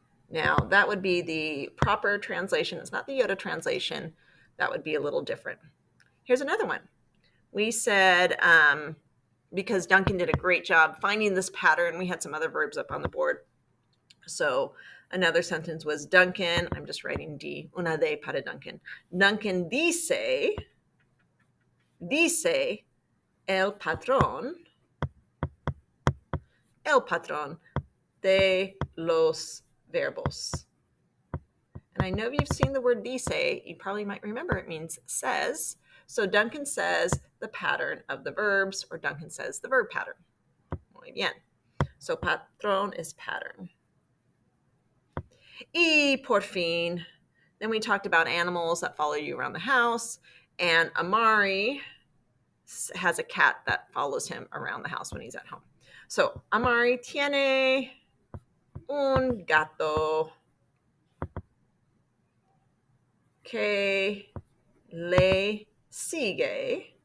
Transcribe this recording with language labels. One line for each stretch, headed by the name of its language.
English: Now, that would be the proper translation. It's not the Yoda translation. That would be a little different. Here's another one. We said, because Duncan did a great job finding this pattern, we had some other verbs up on the board. So another sentence was Duncan, I'm just writing D,
Spanish: una de para Duncan. Duncan dice el patrón de los verbos.
English: And I know if you've seen the word dice, you probably might remember it means says. So Duncan says the pattern of the verbs, or Duncan says the verb pattern.
Spanish: Muy bien.
English: So patrón is pattern.
Spanish: Y por fin,
English: then we talked about animals that follow you around the house. And Amari has a cat that follows him around the house when he's at home.
Spanish: So Amari tiene un gato que le sigue.